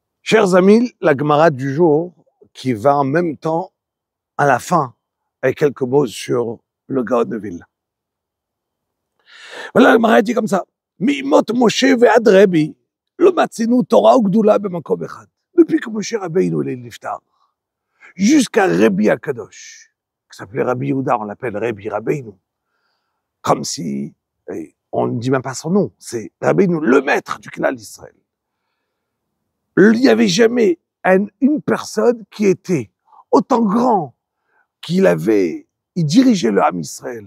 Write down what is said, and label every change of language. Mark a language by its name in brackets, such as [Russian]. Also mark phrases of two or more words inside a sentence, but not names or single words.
[French] Chers amis, la Gemara du jour qui va en même temps à la fin avec quelques mots sur le Gaon de Vilna. Voilà, la Gemara dit comme ça. [Hebrew] מימות משה ועד רבי לא מצינו תורה וגדולה במקום אחד. [French] Depuis que Moshe Rabbeinu est niftar, jusqu'à Rabbi Akadosh, qui s'appelait Rabbi Yehuda, on l'appelle Rabbi Rabbeinu, comme si, on ne dit même pas son nom, c'est Rabbeinu, le maître du Klal d'Israël. Il n'y avait jamais une personne qui était autant grand il dirigeait le [Hebrew] עם ישראל.